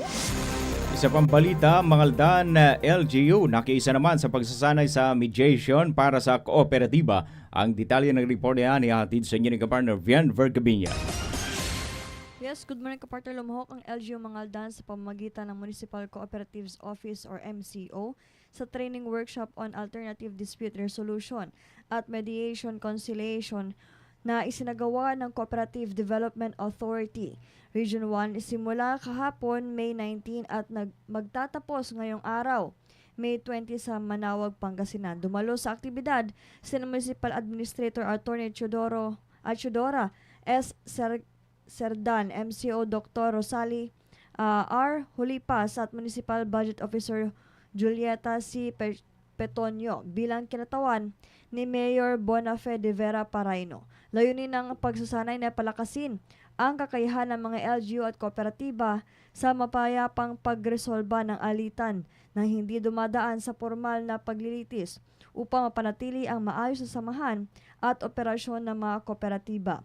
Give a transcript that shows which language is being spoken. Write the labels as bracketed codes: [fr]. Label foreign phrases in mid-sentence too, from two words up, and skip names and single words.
[tl] Isa pang balita, Mangaldan LGU nakiisa naman sa pagsasanay sa mediation para sa kooperatiba. Ang detalye ng report niya nihatid sa inyo ng kapartner Vian Vergabinya. [en] Yes, good morning kapartner. [tl] Lumahok ang LGU Mangaldan sa pamamagitan ng Municipal Cooperatives Office or MCO sa [en] training workshop on alternative dispute resolution [tl] at [en] mediation conciliation [tl] na isinagawa ng Cooperative Development Authority. Region 1 simula kahapon May 19 at magtatapos ngayong araw May 20 sa Manawag, Pangasinan. Dumalo sa aktibidad si Municipal Administrator Attorney Chudora S. Serdan, MCO Dr. Rosali R. Hulipas at Municipal Budget Officer Julieta C. Petonio bilang kinatawan ni Mayor Bonafe de Vera Paraino. Layunin ng pagsasanay na palakasin ang kakayahan ng mga LGU at kooperatiba sa mapayapang pagresolba ng alitan na hindi dumadaan sa formal na paglilitis upang mapanatili ang maayos na samahan at operasyon ng mga kooperatiba.